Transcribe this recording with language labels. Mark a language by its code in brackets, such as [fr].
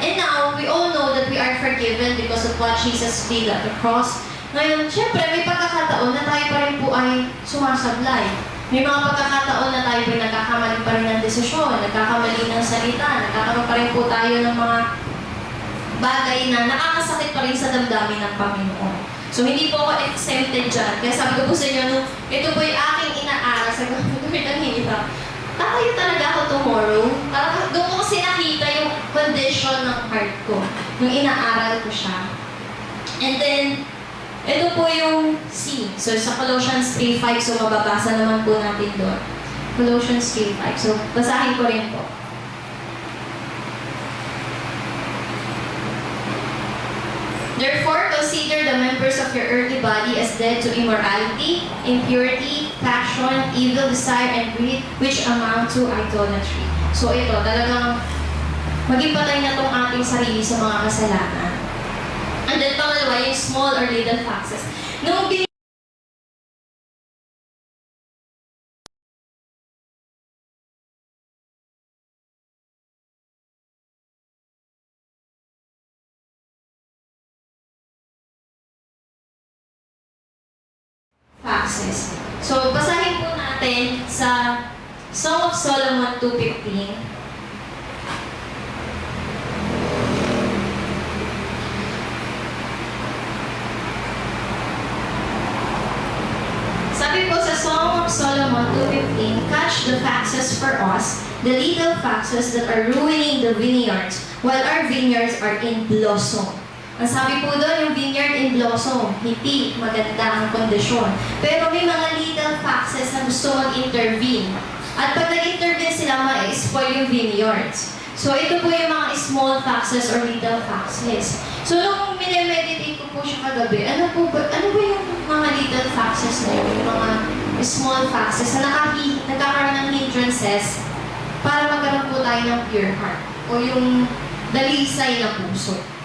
[en] And now, we all know that we are forgiven because of what Jesus did at the cross. [tl] Ngayon, syempre, may pagkakataon na tayo pa rin po ay sumasablay. May mga pagkakataon na tayo po nagkakamali pa rin ng desisyon, nagkakamali ng salita, nagkakamali pa rin po tayo ng mga bagay na nakakasakit pa rin sa damdamin ng Panginoon. So, hindi po ako exempted dyan. Kaya sabi ko po sa inyo, no, ito po yung aking inaaral sa gawin ng hirap. Tatayo talaga ako tomorrow. Doon ko kasi nakita yung condition ng heart ko. Nung inaaral ko siya. And then, ito po yung C. So, sa Colossians 3:5, so mababasa naman po natin doon. Colossians 3:5. So, basahin ko rin po. [en] Therefore, consider the members of your earthly body as dead to immorality, impurity, passion, evil desire, and greed, which amount to idolatry. [tl] So ito, talagang maging patay na tong ating sarili sa mga kasalanan. And then pangalawa, yung small or little foxes. Nung foxes. So, basahin po natin sa Song of Solomon 2:15. Sabi po sa [en] Song of Solomon 2:15, catch the foxes for us, the little foxes that are ruining the vineyards, while our vineyards are in blossom. [tl] Ang sabi po doon, yung vineyard in blossom, hindi maganda ang kondisyon. Pero may mga little foxes na gusto mag-intervene. At pag nag-intervene sila, ma-spoil yung vineyards. So ito po yung mga small foxes or little foxes. So nung minemeditate ko po siya kagabi, ano ba yung mga little foxes na yun? Yung mga small foxes na nagkakaroon ng hindrances para magkaroon po tayo ng pure heart o yung dalisay na puso.